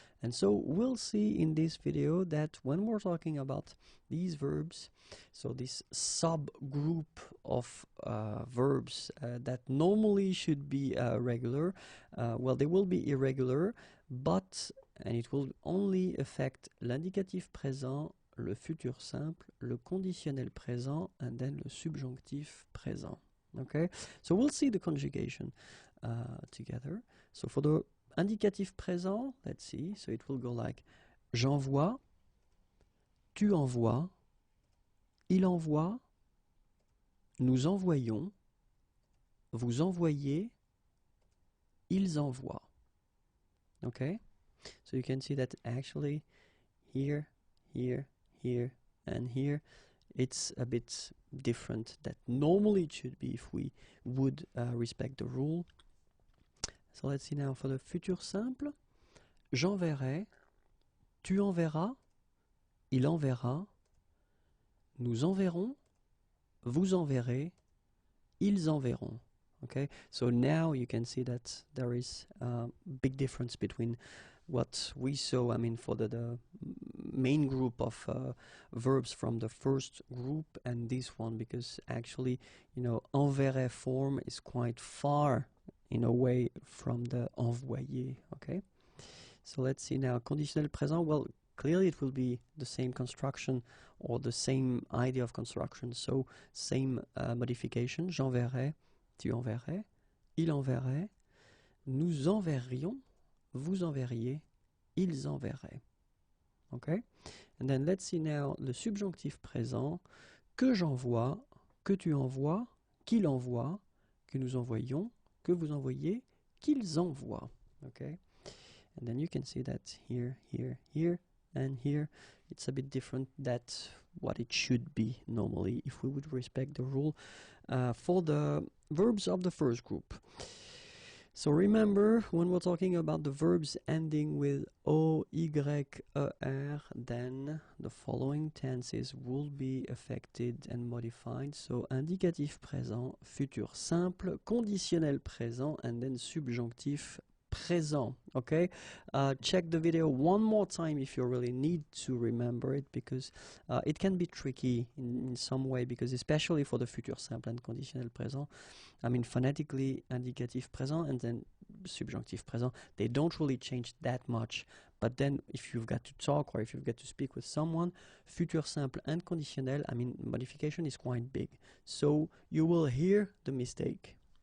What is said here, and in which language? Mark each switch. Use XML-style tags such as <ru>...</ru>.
<en>And so we'll see in this video that when we're talking about these verbs, so this subgroup of verbs that normally should be regular, well, they will be irregular, but, and it will only affect l'indicatif présent, le futur simple, le conditionnel présent, and then le subjonctif présent. Okay, so we'll see the conjugation together.</en> <fr>So for the indicatif présent, let's see, so it will go like j'envoie, tu envoies, il envoie, nous envoyons, vous envoyez, ils envoient.</fr> <en>Okay, so you can see that actually here, here, here, and here, it's a bit different that normally it should be if we would respect the rule. So let's see now for the futur simple.</en> <fr>J'enverrai, tu enverras, il enverra, nous enverrons, vous enverrez, ils enverront.</fr> <en>Okay, so now you can see that there is a big difference between what we saw, I mean, for the main group of verbs from the first group and this one, because actually, you know, enverrai form is quite far in a way from the envoyer, okay? So let's see now, conditionnel présent, well, clearly it will be the same construction or the same idea of construction, so same modification, j'enverrai, tu enverrais, il enverrait, nous enverrions, vous enverriez, ils enverraient. Okay?</en> <fr>And then let's see now le subjonctif présent, que j'envoie, que tu envoies, qu'il envoie, que nous envoyons, que vous envoyez, qu'ils envoient.</fr> <en>Okay? And then you can see that here, here, here, and here. It's a bit different. That's what it should be normally if we would respect the rule for the verbs of the first group. So remember, when we're talking about the verbs ending with O, Y, E, R, then the following tenses will be affected and modified. So indicatif présent, futur simple, conditionnel présent, and then subjonctif présent. Okay, check the video one more time if you really need to remember it, because it can be tricky in some way, because especially for the futur simple and conditionnel présent, I mean phonetically indicatif présent and then subjonctif présent, they don't really change that much, but then if you've got to talk or if you've got to speak with someone, futur simple and conditionnel, I mean modification is quite big, so you will hear the mistake.</en>